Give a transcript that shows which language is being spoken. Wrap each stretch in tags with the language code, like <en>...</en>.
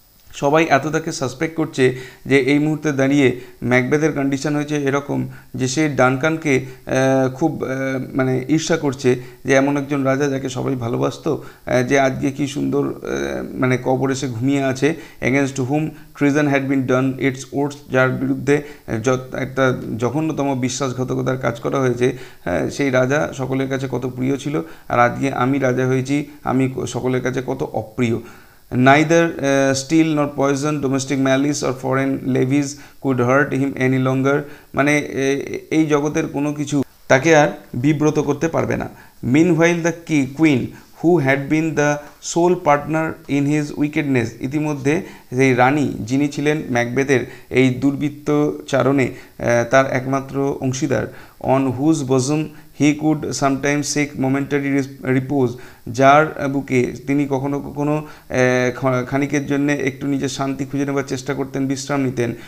<bn>সবাই এত তাকে সাসপেক্ট করছে যে এই মুহূর্তে দাঁড়িয়ে ম্যাকবেথের কন্ডিশন হয়েছে এরকম যে সে ডানকানকে খুব মানে ঈর্ষা করছে যে এমন একজন রাজা যাকে সবাই ভালোবাসতো, যে আজকে কি সুন্দর মানে কবরে সে ঘুমিয়ে আছে।</bn> <en>against whom treason had been done its worst,</en> <bn>যার বিরুদ্ধে একটা জঘন্যতম বিশ্বাসঘাতকতার কাজ করা হয়েছে। সেই রাজা সকলের কাছে কত প্রিয় ছিল, আর আজকে আমি রাজা হয়েছি, আমি সকলের কাছে কত অপ্রিয়।</bn> <en>Neither steel nor poison, domestic malice or foreign levies could hurt him any longer.</en> <bn>মানে এই জগতের কোনো কিছু তাকে আর বিব্রত করতে পারবে না।</bn> <en>Meanwhile the queen who had been the sole partner in his wickedness,</en> <bn>ইতিমধ্যে সেই রানী যিনি ছিলেন ম্যাকবেথের এই দুর্বৃত্তচারণে তার একমাত্র অংশীদার,</bn> <en>on whose bosom he could sometimes seek momentary repose,</en> <bn>যার বুকে তিনি কখনো কখনো খানিকের জন্য একটু নিজের শান্তি খুঁজে নেবার চেষ্টা করতেন, বিশ্রাম নিতেন।</bn>